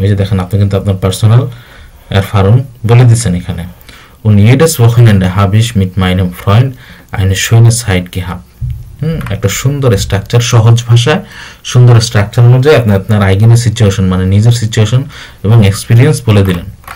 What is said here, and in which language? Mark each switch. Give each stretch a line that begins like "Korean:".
Bangla: এই যে দেখেন, আপনি কিন্তু আপনার পার্সোনাল Erfahrung বলে দিচ্ছেন এখানে।
German: Und jedes Wochenende habe ich mit meinem Freund eine schöne Zeit gehabt.
Bangla: একটা সুন্দর স্ট্রাকচার, সহজ ভাষায় সুন্দর স্ট্রাকচার অনুযায়ী আপনি আপনার আইগেনের সিচুয়েশন মানে নিজের সিচুয়েশন এবং এক্সপিরিয়েন্স বলে দিলেন।